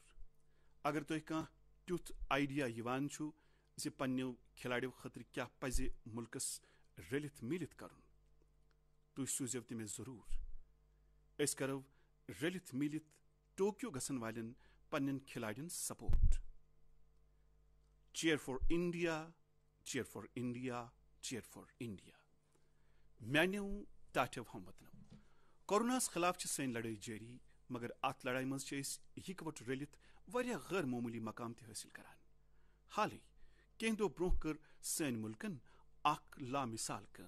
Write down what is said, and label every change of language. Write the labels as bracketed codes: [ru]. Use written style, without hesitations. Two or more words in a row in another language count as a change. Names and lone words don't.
[ks] اگر تۄہہِ کانٛہہ تیُتھ آیڈیا یِوان چھُ زِ پننیو کھلاڑیو خٲطرٕ کیٛاہ پزِ ملکس رٔلِتھ میٖلِتھ کرُن تُہۍ سوٗزیو تہِ مےٚ ضروٗر. أسۍ کرو رٔلِتھ میٖلِتھ ٹوکیو گژھن والٮ۪ن پننٮ۪ن کھلاڑین سپورٹ. [en] Cheer for India, Cheer for India, Cheer for India. [ks] میانیو ٹاٹھیو ہم وطنو، کورونا خلاف سٲنۍ لڑٲے جٲری مگر اتھ لڑائی مز اکوٹ رلتھ واریاہ غیر معمولی مقام تہ حٲصل کران. حالے کینٛہہ دۄہ برونٛہہ کٔر سٲنۍ ملکن اکھ لامثال کٲم.